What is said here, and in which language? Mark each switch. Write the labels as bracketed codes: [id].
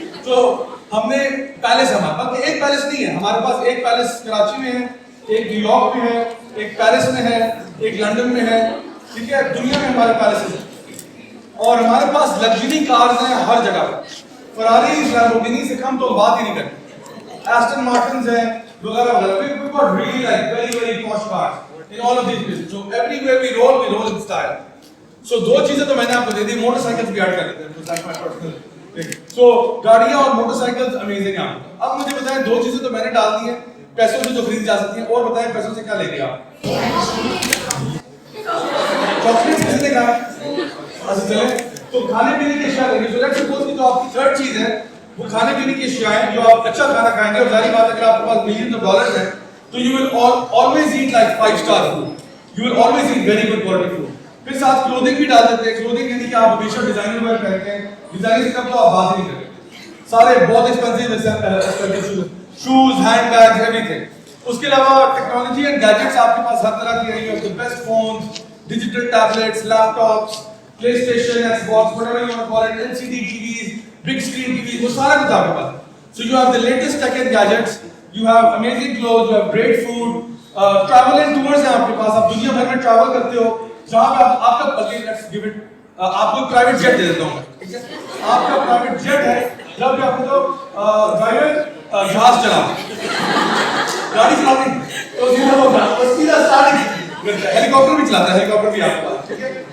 [ur] تو ہم نے پیلس, ہمارے پاس ایک پیلس نہیں ہے, ہمارے پاس ایک پیلس کراچی میں ہے, ایک نیو یارک میں ہے, ایک پیرس میں ہے, ایک لنڈن میں ہے, ٹھیک ہے, دنیا میں ہمارے پیلسز ہیں. اور ہمارے پاس لگژری کارز ہیں ہر جگہ پر, فراری لیمبورگینی سے کم تو بات ہی نہیں کرتے, ایسٹن مارٹنز ہیں وغیرہ وغیرہ. [en] We got really like very very posh cars in all of these places. So everywhere we roll in style. So [ur] دو چیزیں تو میں نے آپ کو دے دی, موٹر سائیکل بھی ایڈ کر دیتے ہیں, [en] like my personal [ur] سو گاڑیاں اور موٹر سائیکل امیزنگ ہیں. اب مجھے بتائیں دو چیزیں تو میں نے ڈال دی ہیں پیسوں سے جو خرید جا سکتی ہیں, اور بتائیں پیسوں سے کیا لیں گے آپ؟ چاکلیٹ کسی نے کہا اچھا چلیں تو کھانے پینے کی اشیاء لیں گے. سو [en] let's suppose [ur] کہ جو آپ کی تھرڈ چیز ہے وہ کھانے پینے کی اشیاء ہیں جو آپ اچھا کھانا کھائیں گے, اور ظاہر بات ہے اگر آپ کے پاس ملینز آف ڈالرز ہیں تو [en] You will always eat like 5 star food, you will always eat very good quality food. [ur] پھر ساتھ کلوتھنگ بھی ڈال دیتے ہیں. کلوتھنگ یعنی کہ آپ ہمیشہ ڈیزائنر ویئر پہنتے ہیں, ڈیزائنر سے کب تو آپ بات نہیں کرتے, سارے بہت expensive shows, hand bags, [en] Everything. [ur] اس کے علاوہ ٹیکنالوجی اینڈ گیجٹس آپ کے پاس ہر طرح کی ہیں. [en] you have the best phones, [ur] digital tablets, leap tops, play station, x box, [en] whatever you want to call it, LCD TVs, big screen TVs, [ur] وہ سارا کچھ آپ کے پاس ہے. [en] So you have the latest tech and gadgets, you have amazing clothes, you have great food, travel and tours [ur] ہیں آپ کے پاس. آپ دنیا بھر میں ٹریول کرتے ہو جہاں پہ آپ کا [en] let's give it, [ur] آپ کو پرائیویٹ جیٹ دے دیتا ہوں میں, آپ کا پرائیویٹ جیٹ ہے, جب بھی آپ کو ڈرائیور جہاز چلا گاڑی چلاتے تو سیدھا ہوگا اور سیدھا اسٹارٹ ہیلی کاپٹر بھی چلاتا ہے, ہیلی کاپٹر بھی آپ کے پاس, ٹھیک ہے.